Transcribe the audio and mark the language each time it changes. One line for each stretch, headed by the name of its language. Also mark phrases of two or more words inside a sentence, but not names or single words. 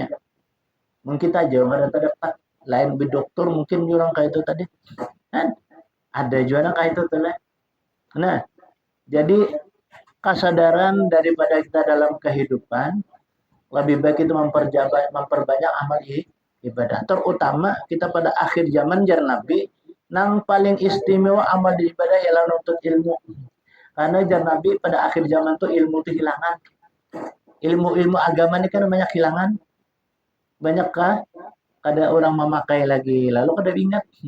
Banjar: Mungkin kita aja ada terdapat lain di dokter mungkin jurang kayak itu tadi. Kan ada juga kayak itu tuh. Nah, jadi kesadaran daripada kita dalam kehidupan lebih baik itu memperbanyak amal ibadah. Terutama kita pada akhir zaman jar Nabi, nang paling istimewa amal di ibadah ialah nuntut ilmu. Karena jar Nabi pada akhir zaman tuh ilmu itu hilangan. Ilmu-ilmu agama ini kan banyak hilangan. Banyakkah ada orang memakai lagi, lalu kada ingat.